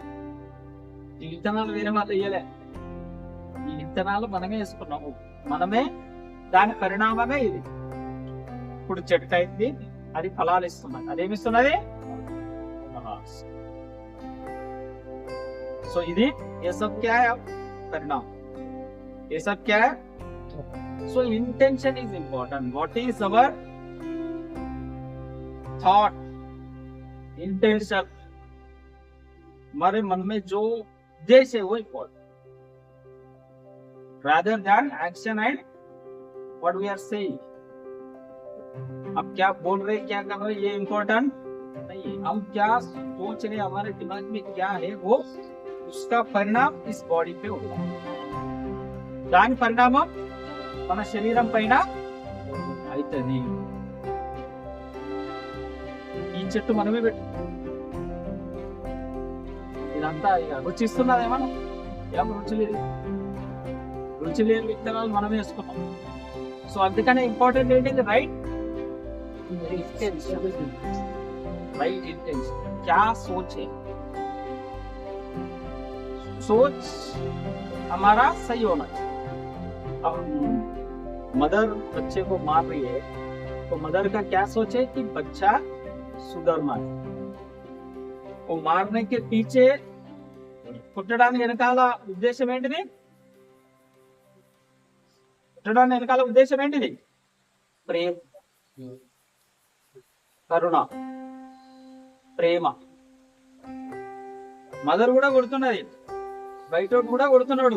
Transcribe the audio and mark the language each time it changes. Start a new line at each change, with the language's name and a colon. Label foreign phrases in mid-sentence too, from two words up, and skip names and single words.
Telugu: ఈ విత్తనాలు వేరే వాళ్ళు వేయలే, ఈ విత్తనాలు మనమే వేసుకున్నాము. మనమే దాని పరిణామమే ఇది. ఇప్పుడు చెట్టు అయింది, అది ఫలాలు ఇస్తున్నది. అదేమిస్తున్నది? సో ఇది
Hindi: ये सब क्या है? परिणाम. ये सब क्या है?
English: So intention is important. What is our thought? Intention.
Hindi: हमारे मन में जो उद्देश्य है वो important.
English: Rather than action and what we are saying.
Hindi: अब क्या बोल रहे क्या कर रहे ये इम्पोर्टेंट नहीं. हम क्या सोच रहे हमारे दिमाग में क्या है वो उसका परिणाम इस बॉडी पे होगा.
Telugu: దాని పరిణామం మన శరీరం పైన అవుతుంది. ఈ చెట్టు మనమే పెట్టు, ఇదంతా రుచి ఇస్తున్నదేమన్నా? ఏం రుచి లేదు. రుచి లేని విత్తనాలు మనమే వేసుకున్నాం. సో అందుకనే ఇంపార్టెంట్ ఏంటి?
English: right intention. right intention.
Hindi: क्या सोचे, सोच हमारा सही होना चाहिए. अब मदर बच्चे को मार रही है तो मदर का क्या सोचे कि बच्चा सुधरना है. वो मारने के पीछे
Telugu: కుట్టడానికి వెనకాల ఉద్దేశం ఏంటిది? కుట్టడానికి వెనకాల ఉద్దేశం ఏంటిది? ప్రేమ, కరుణ, ప్రేమ. మదర్ కూడా కొడుతున్నది, బయటోడు కూడా కొడుతున్నాడు.